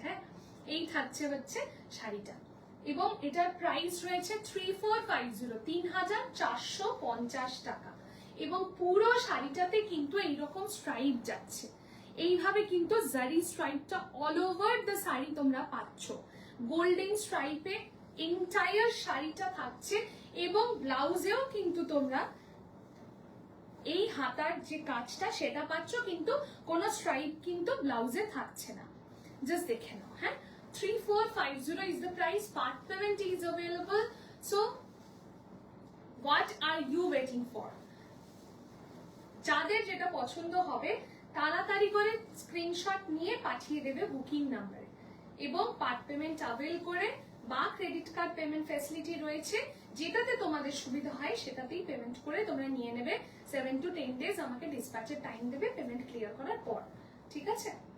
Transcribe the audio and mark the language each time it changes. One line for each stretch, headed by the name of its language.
Bangla: হ্যাঁ, এই থাকছে হচ্ছে শাড়িটা, এবং এটার প্রাইস রয়েছে 3450, 3450 টাকা, এবং পুরো শাড়িটাতে কিন্তু এইরকম স্ট্রাইপ যাচ্ছে, এইভাবে কিন্তু জারি স্ট্রাইপটা
English: all over the sari
Bangla: তোমরা পাচ্ছ, গোল্ডেন স্ট্রাইপে এন্টায়ার শাড়িটা থাকছে, এবং ব্লাউজেও কিন্তু তোমরা এই হাতার যে কাজটা সেটা পাচ্ছ, কিন্তু কোনো স্ট্রাইপ কিন্তু ব্লাউজে থাকছে না, জাস্ট দেখে নাও।
English: হ্যাঁ, 3450 is the price, part payment is available, so what are you waiting for?
Bangla: যাদের যেটা পছন্দ হবে তাড়াতাড়ি করে স্ক্রিনশট নিয়ে পাঠিয়ে দেবে বুকিং নাম্বারে, এবং পার্ট পেমেন্ট অ্যাভেল করে বা ক্রেডিট কার্ড পেমেন্ট ফ্যাসিলিটি রয়েছে, যেটাতে তোমাদের সুবিধা হয় সেটাতেই পেমেন্ট করে তোমরা নিয়ে নেবে।
English: 7 to 10 days
Bangla: আমাকে ডিসপ্যাচের টাইম দেবে পেমেন্ট ক্লিয়ার করার পর, ঠিক আছে?